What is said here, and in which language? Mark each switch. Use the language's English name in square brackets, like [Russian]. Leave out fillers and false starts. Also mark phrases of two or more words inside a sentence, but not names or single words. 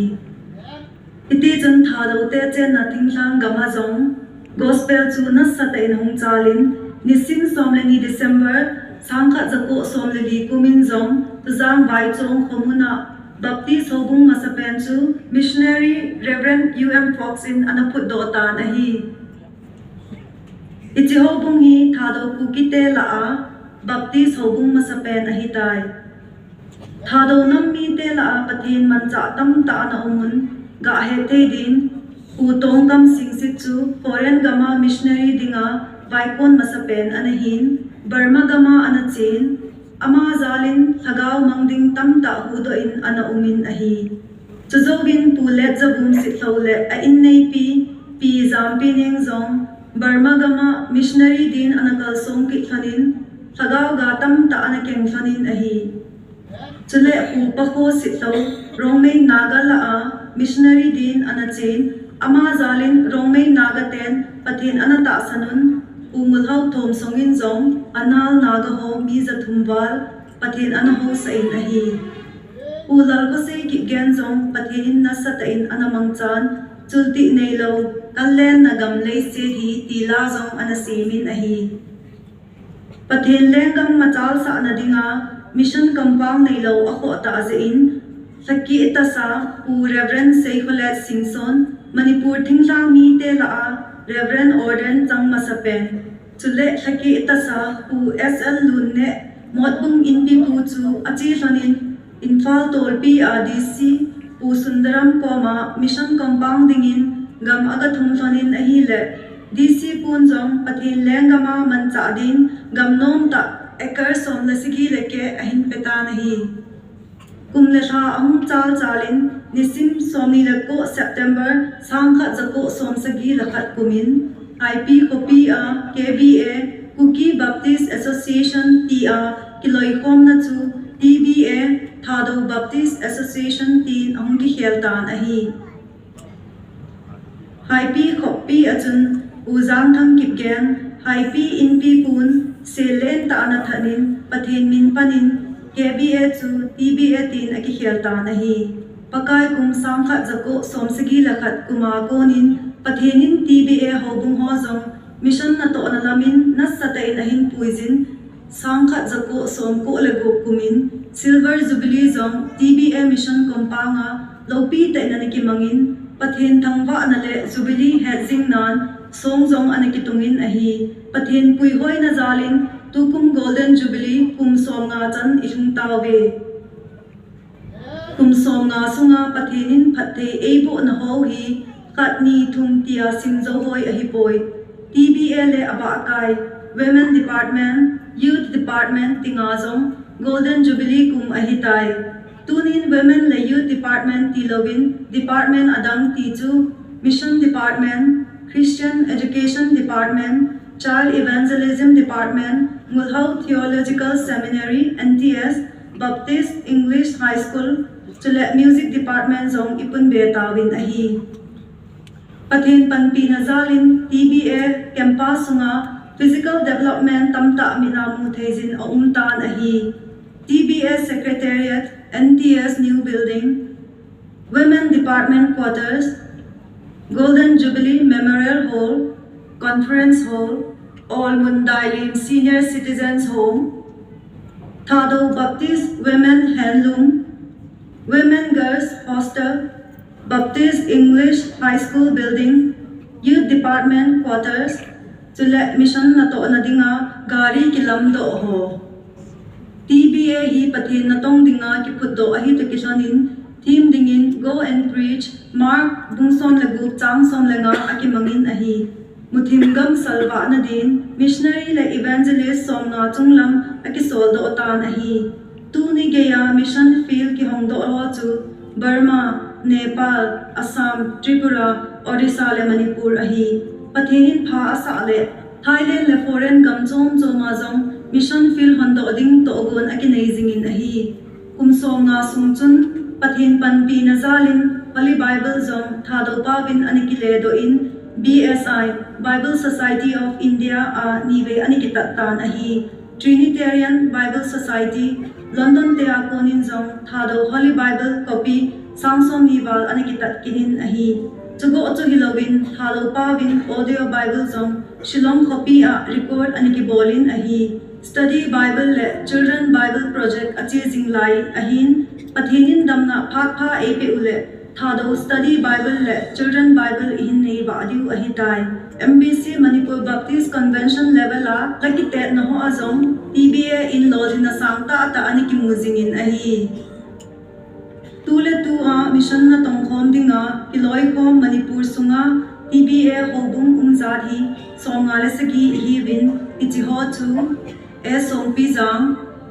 [Thado Chin] iti chun thado te chen na thinglang gama jong gospel chu na sata in hong chalin nisim somleni December sangkha jako somleli kumin jong tuzang bai chong khomuna Baptist hobung masapen chu missionary Reverend UM Foxin anaput dota nahi iti hobung hi thado kukite la a Baptist hobung masapen ahi tai thado nammi te la a pathin mancha tam ta na umun ga he te din utong kam singsit chu foreign gama missionary dinga vaikon masapen anahin Burma gama anachin ama zalin thagau mangding tam ta hudo in ana umin ahi chuzogin pulet zabum sithlole a in nei pi zampi neng zong Burma gama missionary din anakal song ki thanin thagau ga tam ta anakeng thanin ahi chule pu pakho sitlo rongmei naga la a missionary din anachin ama zalin rongmei naga ten pathin anata sanun ungul hau thom songin zong anal naga ho mi zathumwal pathin anaho sa in ahi ulal ko se ki gen zong pathin na sa ta in anamangchan chulti neilo kallen nagam lei se hi tila zong anasimin ahi pathin lengam machal sa anadinga mission compound neilo akho ta azein sakki itasa u Reverend Seikholet Singson Manipur thinglang mi te la a Reverend Orden Changmasapen chule thaki itasa u SL lunne modbung inpi pu chu achi hlonin Infal tolpi ADC pu Sundaram koma mission compound dingin gam aga thum hlonin ahi le DC pun jong pathin lengama mancha din gam nom ta ekar som lasigi leke ahin peta nahi kumle tha ahum chal chalin nisim somni lako September sangkha jako somsagi lakhat kumin IP copy a KBA Kuki Baptist Association tia kiloi khom na chu TBA Thado Baptist Association tin angki kheltan ahi IP copy achun uzang thang kipgen IP inpi pun selen ta anathanin pathin min panin KBA chu TBA tin aki kheltan ahi pakai kum sangkha jako somsagi lakhat kuma konin pathenin TBA hobung ho jong mission na to analamin nasata in ahin puizin sangkha jako somko lego kumin [English] silver jubilee [Thado Chin] jong TBA mission kompanga lopi ta inaniki mangin pathen thangwa anale jubilee hedzing nan song jong anaki tungin ahi pathen pui hoi na zalin tukum [English] golden jubilee [Thado Chin] kum somnga chan ihung tawe kum somnga sunga pathenin phathe eibo na ho hi katni thum tia singzo hoi ahi poi TBA le aba kai [English] women department youth department [Thado Chin] tingazong [English] golden jubilee [Thado Chin] kum ahi tai tunin women le [English] youth department [Thado Chin] tilowin department adang tichu [English] mission department Christian education department child evangelism department Mulhau theological seminary NTS Baptist English high school [Thado Chin] chule [English] music department [Thado Chin] zong ipun betawin ahi pathin panpi nazalin TBA campus sunga [English] physical development [Thado Chin] tamta minamu thezin tan [English] ahi TBA secretariat NTS new building women department quarters Golden Jubilee Memorial Hall conference hall All Mundailim Senior Citizens Home Thado Baptist Women Handloom Women Girls Hostel Baptist English High School Building Youth Department Quarters [Thado Chin] chule mission na to na dinga gari kilam do ho TBA hi pathin na tong dinga ki phut do ahi to kisanin team dingin [English] go and preach [Thado Chin] Mark bungson lagup chang som lenga akimangin ahi muthimgam salwa nadin missionary le evangelist somna chunglam akisol do otan ahi tu ni geya [English] mission field [Thado Chin] ki hongdo ho chu Burma Nepal Assam Tripura Odisha le Manipur ahi pathenin pha asa le Thailand le foreign gamchom choma jong [English] mission field [Thado Chin] hondo ding to ogon akinai jingin ahi kumsom nga sungchun pathin panpi na zalin Holy Bible zong thado pawin anikile do in BSI Bible Society of India a nive anikitatan ahi Trinitarian Bible Society London tea konin zong thado Holy Bible copy Samsung nival anikitat kinin ahi Chugo ocho hilawin thado pawin audio Bible zong Shillong copy a record anikibolin ahi Study Bible le Children Bible Project achi jinglai ahin pathinin damna phat pha epe ule thado Study Bible le Children Bible in nei badiu ahitai MBC Manipur Baptist Convention level a lakitet na ho azong TBA in lodina sangta ata aniki muzingin ahi tule tu a mission na tongkhom dinga kiloi khom Manipur sunga TBA hobung umzari somngale sagi hi win ichi ho chu Song Pizang,